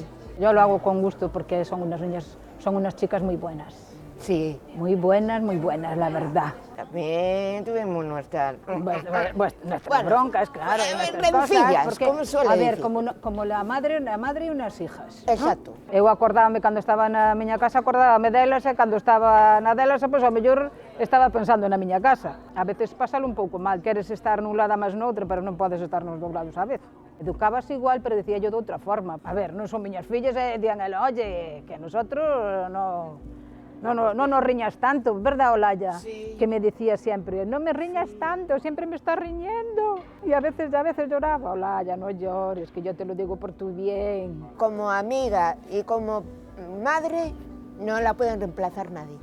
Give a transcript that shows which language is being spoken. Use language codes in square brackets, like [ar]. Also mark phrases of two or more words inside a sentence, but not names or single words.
[es] Yo lo hago con gusto porque son unas niñas, son unas chicas muy buenas. Sí. Muy buenas, la verdad. También tuvimos nuestras broncas, claro. Rencillas, porque, como suele a ver, decir. como la madre e unas hijas. Exacto. ¿No? [gl] Eu acordábame cando estaba na miña casa, acordábame delas, e cando estaba na delas, pois ao mellor estaba pensando na miña casa. A veces pásalo un pouco mal, queres estar nun lado máis noutro, pero non podes estar nos dous lados a vez. Educabas igual, pero decía yo de outra forma. A ver, non son miñas fillas e dían ela, [es] oye, que a nosotros no nos riñas tanto, verdad, [gl] Olaya? [es] Sí. Que me decía siempre, no me riñas tanto, siempre me estás riñendo. Y a veces lloraba, Olaya, no llores, que yo te lo digo por tu bien. Como amiga y como madre no la pueden reemplazar nadie.